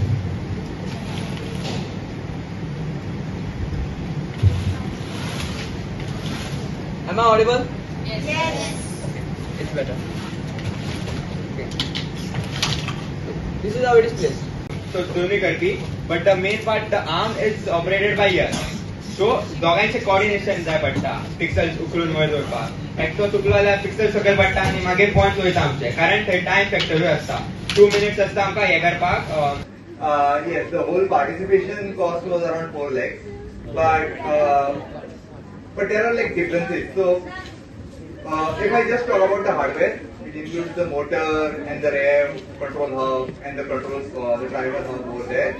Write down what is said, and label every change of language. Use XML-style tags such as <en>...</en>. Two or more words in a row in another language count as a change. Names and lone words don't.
<en>Am I audible? Yes. It's better. Okay. This is how it is placed. So</en> <kok>दोन्ही करती,</kok> <en>but the main part, the arm is operated by ear.</en> <kok>So दोघांचे coordination जाय पडटा, pixels उकळून वर दवरपाक. एकटो चुकलो जाल्यार pixel सकयल पडटा आनी मागीर points वयता आमचे. कारण थंय</kok> <en>time factor</en> <kok>आसता. 2 minutes आसता आमकां हे करपाक.</kok> <en>Yes, the whole participation cost was around 4 lakhs, but there are like differences. So if I just talk about the hardware, it includes the motor and the rev, control hub, and the controls, the driver hub over there.</en>